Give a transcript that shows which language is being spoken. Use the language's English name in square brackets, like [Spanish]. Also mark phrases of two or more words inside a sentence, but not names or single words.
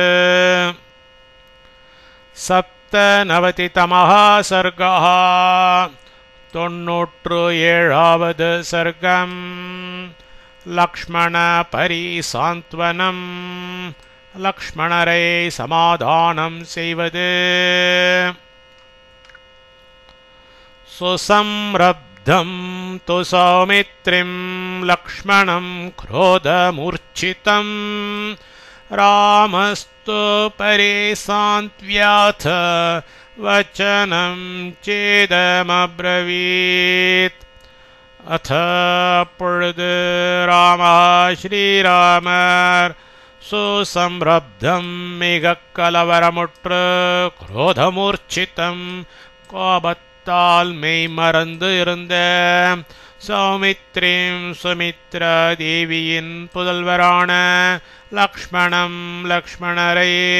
[Sanskrit] 97तमः सर्गः 97வது सर्गम् लक्ष्मण परिसान्त्वनम् [Tamil] லக்ஷ்மணரை சமாதானம் செய்வது [Sanskrit] सुसंरब्धं तु सौमित्रिं लक्ष्मणं क्रोधमूर्छितं रामस्तु परिसान्त्व्याथ वचनं चेदमब्रवीत् अथ [Tamil] பொழுது ராமः ஸ்ரீராமர் சுசம்ரப்தம் மிகக் கலவரமுற்று குரோதமூர்ச்சிதம் கோபத்தால் மெய் மறந்து இருந்த சௌமித்ரீம் சுமித்ரா தேவியின் புதல்வரான லக்ஷ்மணரை